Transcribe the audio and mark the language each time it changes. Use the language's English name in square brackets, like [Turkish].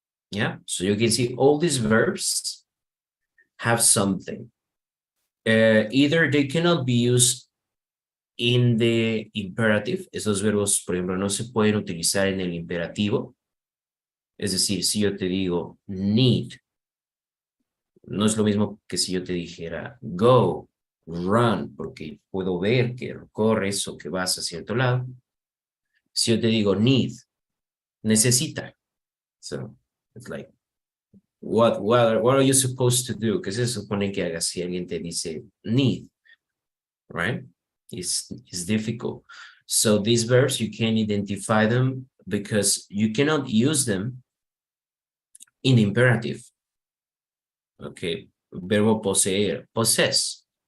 [English] Yeah, so you can see all these verbs have something. Either they cannot be used in the imperative. [Spanish] Esos verbos, por ejemplo, no se pueden utilizar en el imperativo. Es decir, si yo te digo need, no es lo mismo que si yo te dijera go, run, porque puedo ver que corres o que vas a cierto lado. Si yo te digo need, necesita. [English] So, it's like, what are you supposed to do? [Spanish] ¿Qué se supone que hagas si alguien te dice need? [English] Right? It's difficult. So these verbs, you can identify them because you cannot use them in the imperative. [Spanish] Okay, verbo poseer, possess.